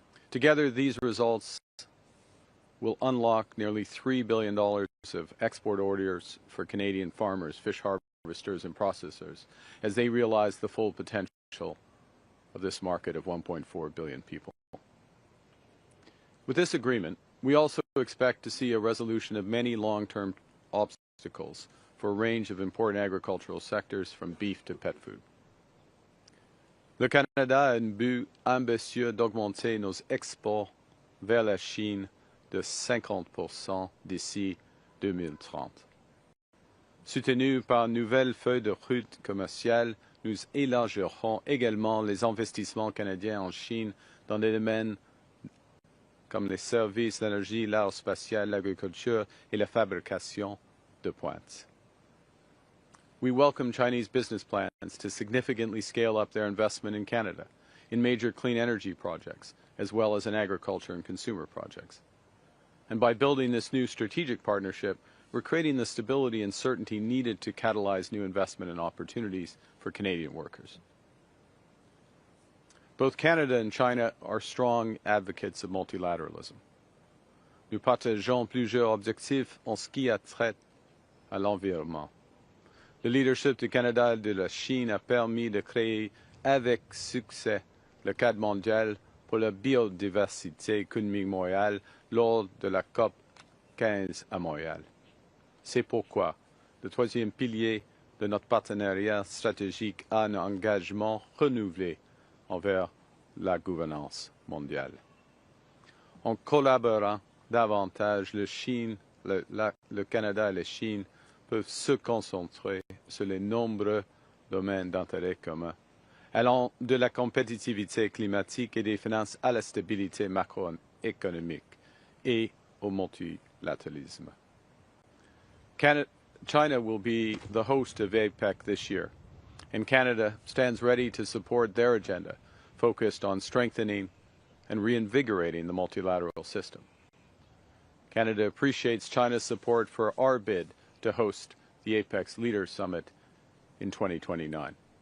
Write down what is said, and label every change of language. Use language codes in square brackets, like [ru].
[en] Together, these results will unlock nearly $3 billion of export orders for Canadian farmers, fish harvesters, and processors as they realize the full potential of this market of 1.4 billion people. With this agreement, we also expect to see a resolution of many long-term obstacles for a range of important agricultural sectors, from beef to pet food. [fr] Le Canada a un but ambitieux d'augmenter nos exports vers la Chine de 50% d'ici 2030. Soutenus par une nouvelle feuille de route commerciale, nous élargirons également les investissements canadiens en Chine dans des domaines comme les services, l'énergie, l'aérospatiale, l'agriculture et la fabrication de pointe. [en] We welcome Chinese business plans to significantly scale up their investment in Canada, in major clean energy projects, as well as in agriculture and consumer projects. And by building this new strategic partnership, we're creating the stability and certainty needed to catalyze new investment and opportunities for Canadian workers. Both Canada and China are strong advocates of multilateralism. [fr] Nous partageons plusieurs objectifs en ce qui a trait à l'environnement. Le leadership du Canada et de la Chine a permis de créer avec succès le cadre mondial pour la biodiversité économique mondiale lors de la COP 15 à Montréal. C'est pourquoi le troisième pilier de notre partenariat stratégique a un engagement renouvelé envers la gouvernance mondiale. En collaborant davantage, le Canada et la Chine peuvent se concentrer sur les nombreux domaines d'intérêt commun, allant de la compétitivité climatique et des finances à la stabilité macroéconomique et au multilatéralisme. [en] China will be the host of APEC this year, and Canada stands ready to support their agenda, focused on strengthening and reinvigorating the multilateral system. Canada appreciates China's support for our bid to host the APEC Leaders Summit in 2029.